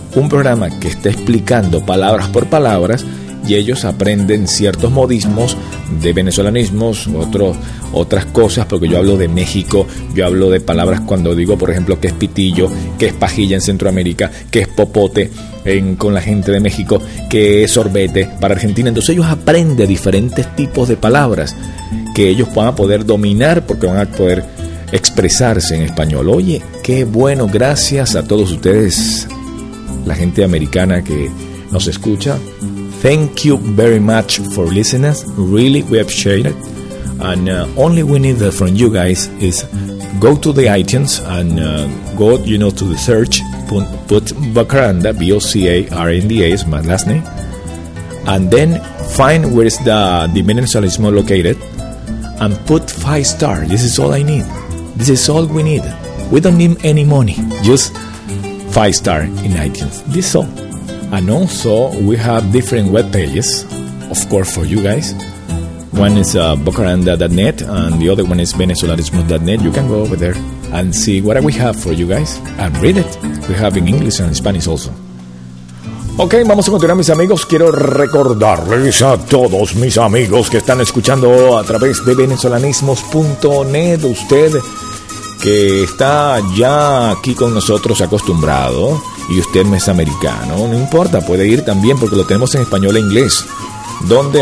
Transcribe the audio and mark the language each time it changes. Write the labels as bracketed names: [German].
[Spanish] Un programa que está explicando palabras por palabras y ellos aprenden ciertos modismos de venezolanismos, otras cosas, porque yo hablo de México, yo hablo de palabras cuando digo, por ejemplo, que es pitillo, que es pajilla en Centroamérica, que es popote con la gente de México, que es sorbete para Argentina. Entonces ellos aprenden diferentes tipos de palabras que ellos van a poder dominar porque van a poder expresarse en español. Oye, qué bueno, gracias a todos ustedes, la gente americana que nos escucha. [English] Thank you very much for listening. Really, we appreciate it. And only we need from you guys is go to the iTunes and go, you know, to the search. Put Bacaranda, B-O-C-A-R-N-D-A is my last name. And then find where is the Venezuelanismo located. And put 5 stars. This is all I need. This is all we need. We don't need any money. Just 5 stars in iTunes. This is all. And also, we have different web pages, of course, for you guys. One is bocaranda.net, and the other one is venezolanismo.net. You can go over there and see what we have for you guys, and read it. We have in English and Spanish also. [Spanish] Ok, vamos a continuar, mis amigos. Quiero recordarles a todos mis amigos que están escuchando a través de venezolanismos.net. Usted que está ya aquí con nosotros acostumbrado, y usted no es americano, no importa, puede ir también porque lo tenemos en español e inglés. ¿Dónde?